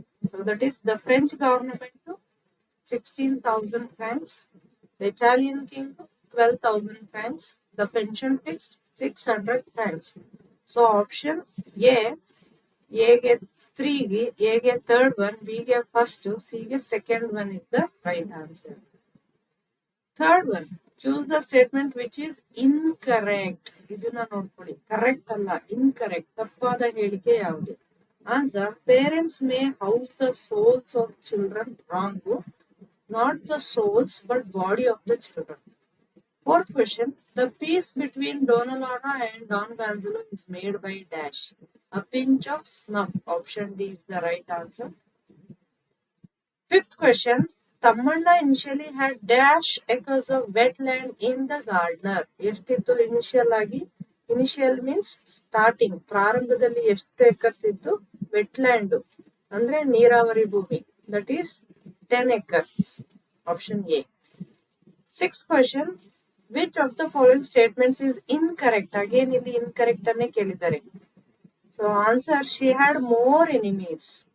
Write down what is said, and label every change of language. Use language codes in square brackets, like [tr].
[en] So that is the French government to 16,000 francs, the Italian king 12,000 francs, the pension fixed 600 francs. So option A get 3, A get third one, B get first, C get second one is the right answer. Third one, choose the statement which is incorrect. [kn] ಇದನ್ನ ನೋಡ್ಕೊಳ್ಳಿ, correct ಅಲ್ಲ, incorrect, ತಪ್ಪಾದ ಹೇಳಿಕೆ ಯಾವುದು? [en] Answer, parents may house the souls of children. Wrong, not the souls but body of the children. Fourth question, the peace between Donna Laura and Don Gonzalo is made by dash. A pinch of snuff. Option D is the right answer. Fifth question, Tammanna initially had dash acres of wetland in the gardener. [kn] ಎಷ್ಟಿತ್ತು initial ಆಗಿ? [en] initial means starting, [kn] ಪ್ರಾರಂಭದಲ್ಲಿ ಎಷ್ಟು acres ಇತ್ತು? Wetland ಅಂದ್ರೆ ನೀರಾವರಿ ಭೂಮಿ. [en] That is 10 acres. [kn] Option A. [en] Sixth question, which of the following statements is incorrect? Again [kn] ಇಲ್ಲಿ incorrect ಅನ್ನೇ ಕೇಳಿದ್ದಾರೆ. [en] So answer, she had more enemies.